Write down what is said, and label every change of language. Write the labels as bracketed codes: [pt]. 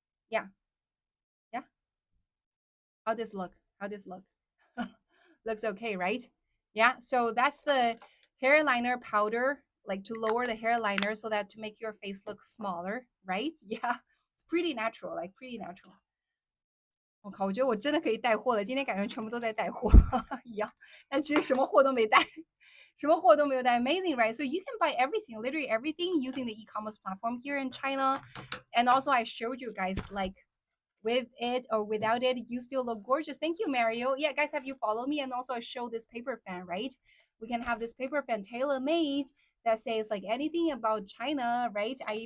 [en] Yeah, yeah. How this look? How this look? Looks okay, right? Yeah. So that's the hair liner powder, like to lower the hair liner so that to make your face look smaller, right? Yeah. It's pretty natural, like pretty natural. [zh] 我靠，我觉得我真的可以带货了，今天感觉全部都在带货一样，但其实什么货都没带，什么货都没有带。 [en] Amazing, right? So you can buy everything, literally everything, using the e-commerce platform here in China. And also, I showed you guys like with it or without it, you still look gorgeous. Thank you, Mario. Yeah, guys, have you followed me? And also, I show this paper fan, right? We can have this paper fan tailor made that says like anything about China, right?